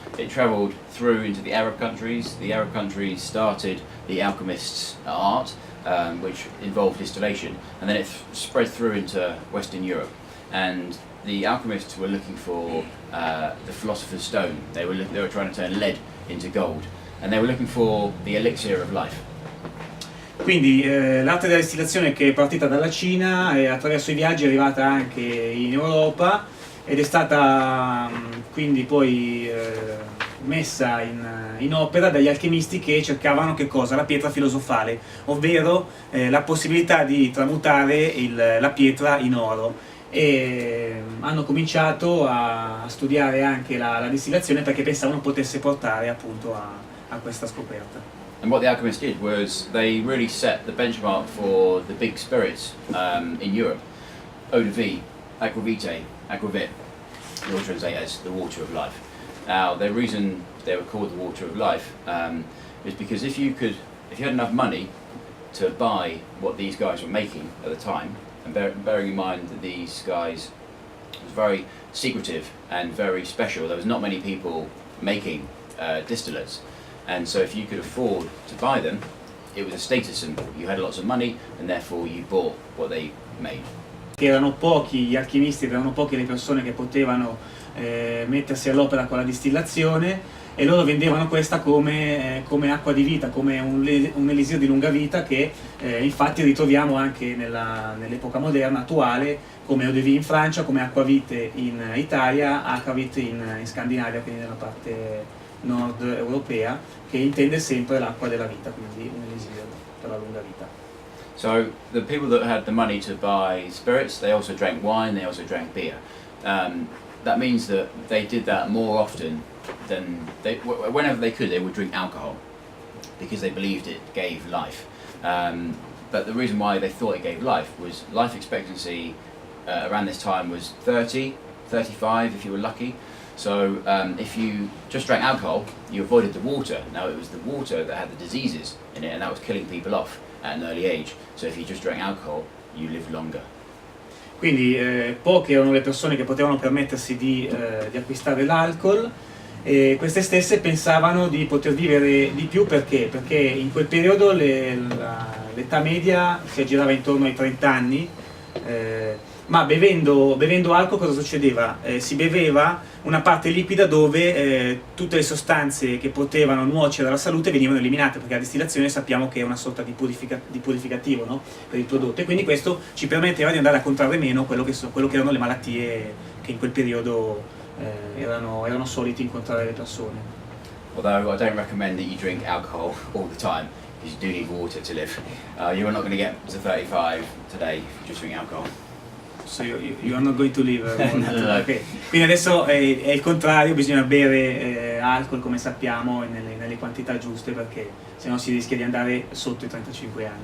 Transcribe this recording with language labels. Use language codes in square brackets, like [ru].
[en] It travelled through into the Arab countries. The Arab countries started the alchemists' art, which involved distillation, and then it spread through into Western Europe. And the alchemists were looking for the philosopher's stone. They were trying to turn lead into gold, and they were looking for the elixir of life. [it] Quindi l'arte della distillazione, che è partita dalla Cina e attraverso i viaggi è arrivata anche in Europa, ed è stata quindi poi messa in opera dagli alchemisti che cercavano che cosa? La pietra filosofale, ovvero la possibilità di tramutare la pietra in oro, e hanno cominciato a studiare anche la distillazione perché pensavano potesse portare appunto a questa scoperta. [en] And what the alchemists did was they really set the benchmark for the big spirits in Europe. Eau de vie, aquavite, aquavit, they all translate as the water of life. Now, the reason they were called the water of life is because if you had enough money to buy what these guys were making at the time, and bearing in mind that these guys was very secretive and very special, there was not many people making distillates. And so if you could afford to buy them, it was a status symbol. You had lots of money and therefore you bought what they made. Erano pochi gli alchimisti, erano poche le persone che potevano mettersi all'opera con la distillazione, e loro vendevano questa come acqua di vita, come un elisir di lunga vita, che infatti ritroviamo anche nell'epoca moderna attuale, come eau de vie in Francia, come acquavite in Italia, aquavit in Scandinavia, quindi nella parte nord europea, che intende sempre l'acqua della vita, quindi un elisir per la lunga vita. So the people that had the money to buy spirits, they also drank wine, they also drank beer. That means that they did that more often than whenever they could, they would drink alcohol because they believed it gave life. But the reason why they thought it gave life was life expectancy around this time was 30, 35 if you were lucky. So if you just drank alcohol, you avoided the water. Now it was the water that had the diseases in it, and that was killing people off at an early age. So if you just drank alcohol, you lived longer. [it] Quindi poche erano le persone che potevano permettersi di acquistare l'alcol, e queste stesse pensavano di poter vivere di più. Perché in quel periodo l'età media si aggirava intorno ai 30 anni, ma bevendo alcol cosa succedeva? Si beveva una parte liquida dove tutte le sostanze che potevano nuocere alla salute venivano eliminate, perché la distillazione sappiamo che è una sorta di purificativo, no? Per il prodotto, e quindi questo ci permetteva di andare a contrarre meno quello che erano le malattie che in quel periodo erano soliti incontrare le persone. [en] Although I don't recommend that you drink alcohol all the time, because you do need water to live. You're not going to get to 35 today if you just drink alcohol. So you are not going to live No. Okay. [it] Quindi adesso è il contrario, bisogna bere alcol, come sappiamo, nelle quantità giuste, perché sennò si rischia di andare sotto i 35 anni.